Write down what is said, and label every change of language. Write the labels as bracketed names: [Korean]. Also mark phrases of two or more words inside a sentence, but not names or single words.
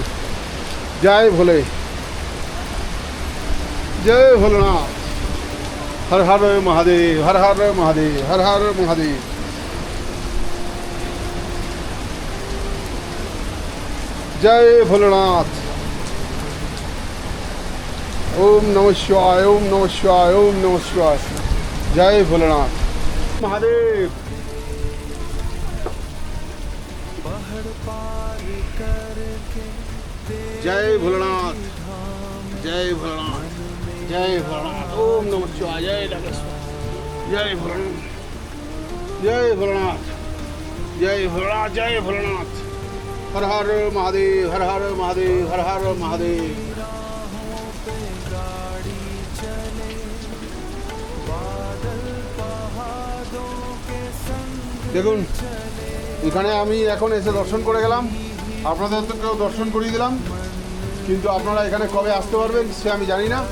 [Bangla] জয় ভোলে, জয় ভোলেনাথ। হর হর মহাদেব, হর হর মহাদেব, হর হর মহাদেব। জয় ভোলেনাথ। [Sanskrit] ওম নমঃ শিবায়, ওম নমঃ শিবায়, ওম নমঃ শিবায়। [Bangla] জয় ভোলেনাথ মহাদেব। [Hindi] जय भोलेनाथ, जय भोलेनाथ, जय भोलेनाथ। [Sanskrit] ओम नमः शिवाय, [Hindi] जय नागेश्वर, जय भोलेनाथ, जय भोलेनाथ, जय भोलेनाथ, जय भोलेनाथ। हर हर महादेव, हर हर महादेव, हर हर महादेव। [Bangla] দেখুন, এখানে আমি এখন এসে দর্শন করে গেলাম, আপনাদের তো কেউ দর্শন করিয়ে দিলাম, কিন্তু আপনারা এখানে কবে আসতে পারবেন সে আমি জানি না।